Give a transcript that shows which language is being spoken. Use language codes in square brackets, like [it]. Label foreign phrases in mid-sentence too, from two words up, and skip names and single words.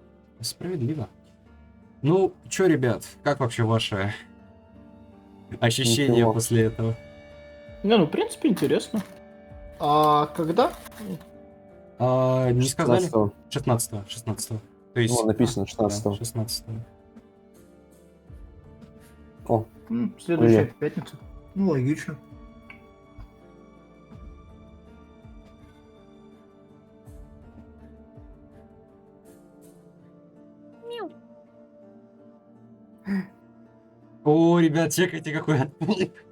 [ru] Справедливо. Ну, чё, ребят, как вообще ваше ощущение Ничего. после этого? Не, ну, в принципе, интересно. А когда? Не сказали? 16-го. 16-го. То есть... Ну, написано да, 16-го. 16-го. О, Следующая Привет. пятница. Ну, логично. О, ребят, чекайте, какой отплыв.